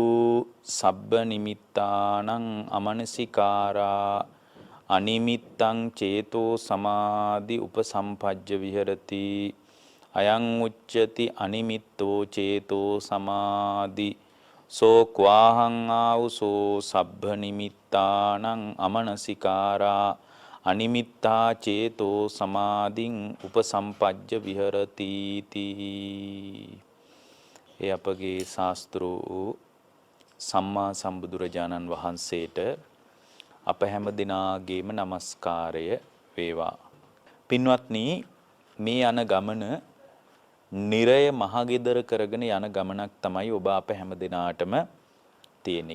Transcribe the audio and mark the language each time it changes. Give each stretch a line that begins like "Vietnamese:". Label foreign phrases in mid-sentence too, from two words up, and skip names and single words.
Pali: සබ්බ නිමිත්තානං අමනසිකාරා අනිමිත්තං චේතෝ සමාධි උපසම්පජ්ජ විහෙරති අයං උච්චති අනිමිත්තෝ චේතෝ සමාධි සෝ ක්වාහං ආවුසෝ සබ්බ නිමිත්තානං අමනසිකාරා අනිමිත්තා චේතෝ සමාධින් උපසම්පජ්ජ විහෙරති තී.
Sinhala: ඒ අපගේ ශාස්ත්‍රෝ සම්මා සම්බුදුරජාණන් වහන්සේට අප හැම දිනාගේම নমස්කාරය වේවා. පින්වත්නි, මේ යන ගමන නිරය මහගෙදර කරගෙන යන ගමනක් තමයි ඔබ අප හැම දිනාටම තියෙන්නේ.